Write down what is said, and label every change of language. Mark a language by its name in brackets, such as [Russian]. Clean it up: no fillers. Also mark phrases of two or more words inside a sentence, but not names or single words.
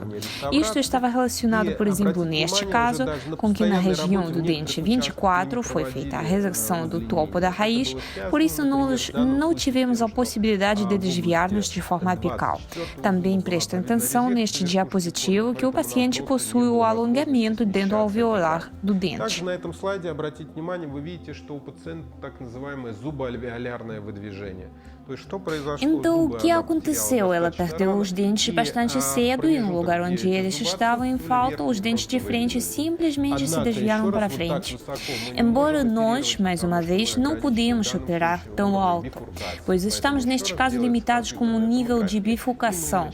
[Portuguese] Isto estava relacionado, por exemplo, neste caso, com que na região do dente 24 foi feita a resecção do topo da raiz, por isso nós não tivemos a possibilidade de desviar-nos de forma apical. Também presta atenção neste diapositivo que o paciente possui o alongamento dento-alveolar do dente. [Russian] Также на этом слайде, обратите внимание, вы видите, что у пациента так называемое зубоальвеолярное выдвижение. [Portuguese] Então, o que aconteceu? Ela perdeu os dentes bastante cedo e no lugar onde eles estavam em falta, os dentes de frente simplesmente se desviaram para frente. Embora nós, mais uma vez, não podíamos operar tão alto, pois estamos neste caso limitados com um nível de bifurcação.